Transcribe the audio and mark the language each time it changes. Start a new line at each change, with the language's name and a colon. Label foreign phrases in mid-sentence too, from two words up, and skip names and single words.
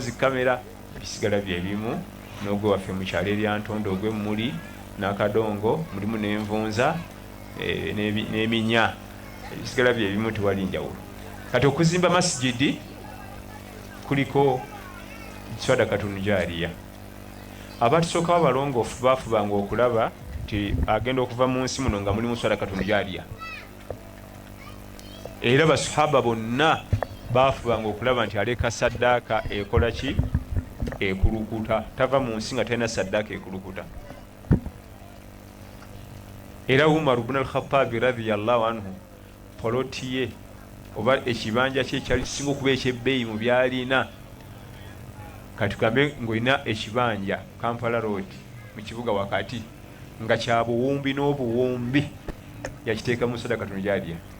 Ganda: zikamera bisigala bye bimu n'ogwe waffe mu kyalo eryantondo ogwe muli n'akadongo mulimu n'envunza n'eminya bisigala bye bimu tewali njawulo kati okuzimba masjidi kuliko
Arabic: صدقة جارية
Ganda: abatusooka abalongoofu baafubanga okulaba nti agenda okuva mu nsi muno nga mulimu
Arabic: صدقة جارية
Ganda: era basahaba bonna baafubanga okulaba nti aleka saddaaka ekola ki ekulukuta tava mu nsi nga talina saddaaka ekulukuta era Umar ibn al-Khattab
Arabic: رضي الله عنه
Ganda: poloti ye oba ekibanja kye kyali kisinga okuba ekyebbeeyi mu byalina kati tugambe ng'olina ekibanja Kampala Road mu kibuga wakati nga kya buwumbi n'obuwumbi yakiteeka mu
Arabic: صدقة جارية